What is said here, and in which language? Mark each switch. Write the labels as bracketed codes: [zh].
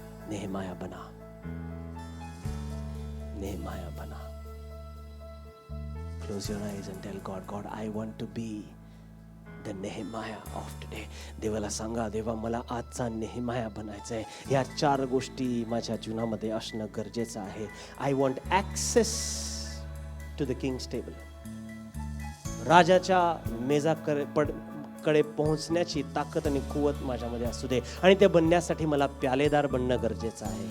[mr] नेहमाया बना, नेहमाया बना. [en] Close your eyes and tell God, God, I want to be the Nehemiah of today. [mr] देवाला सांगा, देवा मला आजचा नेहमाया बनायचं आहे. या 4 गोष्टी माझ्या जीवनामध्ये असणं गरजेचं आहे. [en] I want access to the king's table. [mr] राजाच्या मेजाकडे पोहोचण्याची ताकद आणि कुवत माझ्यामध्ये असू दे, आणि ते बनण्यासाठी मला प्यालेदार बनणं गरजेचं आहे.